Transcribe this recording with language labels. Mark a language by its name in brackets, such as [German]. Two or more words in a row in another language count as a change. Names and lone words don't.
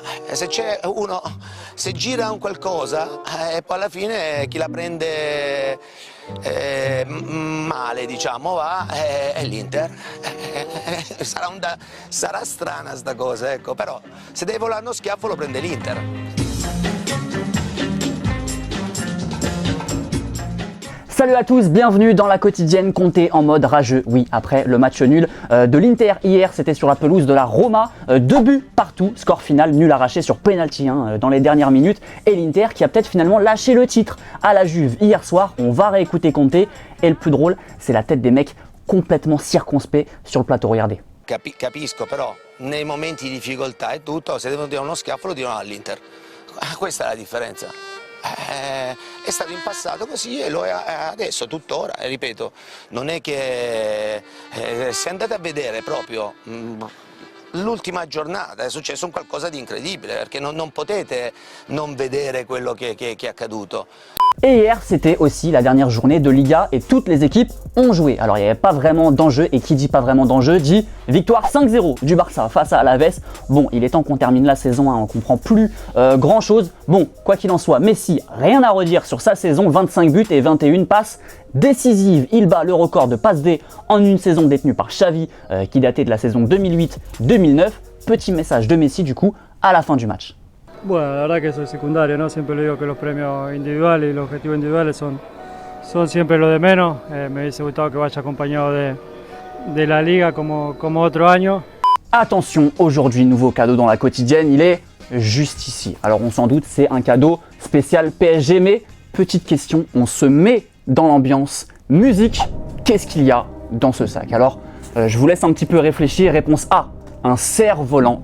[Italian] Se c'è uno, se gira un qualcosa, poi alla fine chi la prende male, diciamo, va, è l'Inter. Sarà strana sta cosa, ecco, però se deve volare uno schiaffo lo prende l'Inter. [French] Salut à tous, bienvenue dans la quotidienne comptée en mode rageux. Oui, après le match nul de l'Inter hier, c'était sur la pelouse de la Roma. 2 buts partout, score final nul arraché sur penalty dans les dernières minutes. Et l'Inter qui a peut-être finalement lâché le titre à la Juve hier soir. On va réécouter Conte. Et le plus drôle, c'est la tête des mecs complètement circonspects sur le plateau. Regardez. [Italian] Capisco, però nei momenti di difficoltà e tutto, se devono dire uno schiaffo lo dicono all'Inter. Questa è la differenza. È stato in passato così e lo è adesso, tuttora, e ripeto, non è che se andate a vedere proprio l'ultima giornata è successo un qualcosa di incredibile, perché non potete non vedere quello che è accaduto. [French] Et hier, c'était aussi la dernière journée de Liga et toutes les équipes ont joué. Alors, il n'y avait pas vraiment d'enjeu et qui dit pas vraiment d'enjeu dit victoire 5-0 du Barça face à Alaves. Bon, il est temps qu'on termine la saison, on comprend plus grand chose. Bon, quoi qu'il en soit, Messi, rien à redire sur sa saison, 25 buts et 21 passes décisives. Il bat le record de passes D en une saison détenue par Xavi qui datait de la saison 2008-2009. Petit message de Messi du coup à la fin du match. [Spanish] Bueno, la verdad que eso es secundario, ¿no? Siempre le digo que los premios individuales y los objetivos individuales son siempre lo de menos. Me hubiese gustado que vaya acompañado de la liga como otro año. [French] Attention, aujourd'hui, nouveau cadeau dans la quotidienne, il est juste ici. Alors on s'en doute, c'est un cadeau spécial PSG, mais petite question, on se met dans l'ambiance musique. Qu'est-ce qu'il y a dans ce sac? Alors, je vous laisse un petit peu réfléchir. Réponse A, un cerf-volant.